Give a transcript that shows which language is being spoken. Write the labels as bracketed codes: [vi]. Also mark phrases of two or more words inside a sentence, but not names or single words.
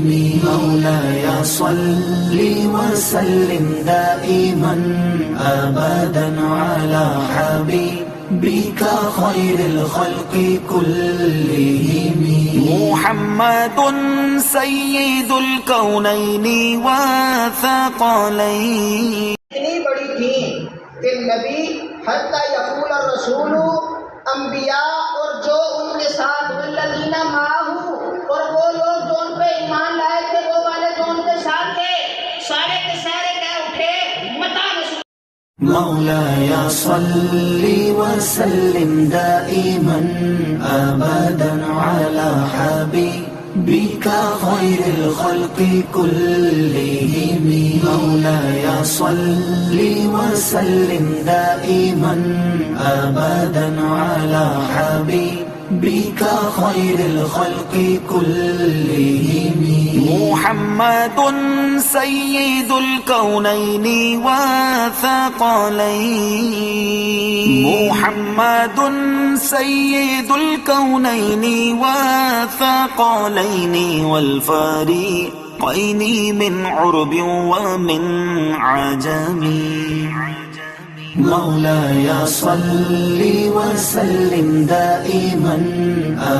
[ar] مولاي صل وسلم دائما أبدا على حبيبك خير الخلق كلهم. محمد سيد الكونين والثقلين. [ur] اتنی بڑی تھی کہ نبی [ar] حتى يقول الرسول [ur] انبیا اور جو ان کے ساتھ [ar] والذين معه [ur] اور وہ لوگ جو ان پہ ایمان لائے تھے وہ والے جو ان کے ساتھ تھے سارے کے سارے کہہ اٹھے متى [ar] مولاي صل وسلم دائما أبدا على حبيبك خير الخلق كلهم. مولاي صل وسلم دائما أبدا على حبيبك خير الخلق كلهم. محمد سيد الكونين والثقلين. محمد سيد الكونين والثقلين والفريقين من عرب ومن عجم. مولاي صل وسلم دائما